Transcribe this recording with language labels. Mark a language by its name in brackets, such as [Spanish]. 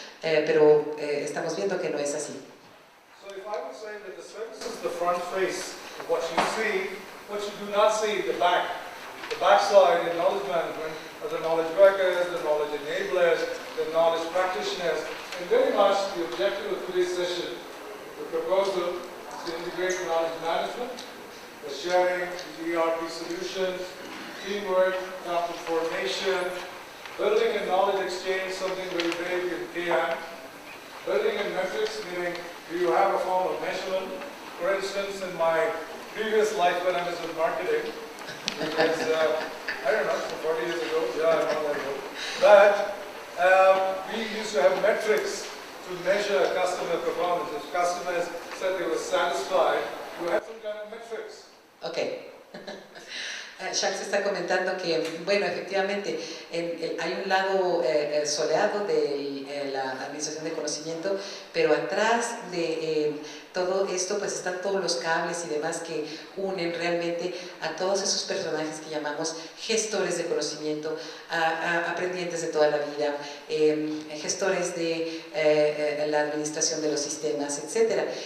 [Spanish] Pero estamos viendo que no es así. [English] So if I would say that the service is the front face of what you see, what you do not see, the back. The backside in knowledge management are the knowledge workers, the knowledge enablers, the knowledge practitioners. And very much the objective of today's session, the proposal is to integrate knowledge management, the sharing, the ERP solutions, teamwork, capital formation, building a knowledge exchange, something very big in PM. Building in metrics, meaning do you have a form of measurement? For instance, in my previous life when I was in marketing, it was, I don't know, 40 years ago, yeah, I'm not that old. But we used to have metrics to measure customer performance. If customers said they were satisfied, you had some kind of metrics. Okay. [Spanish] Shanks está comentando que, bueno, efectivamente hay un lado soleado de la administración de conocimiento, pero atrás de todo esto pues están todos los cables y demás que unen realmente a todos esos personajes que llamamos gestores de conocimiento, aprendientes de toda la vida, gestores de la administración de los sistemas, etc.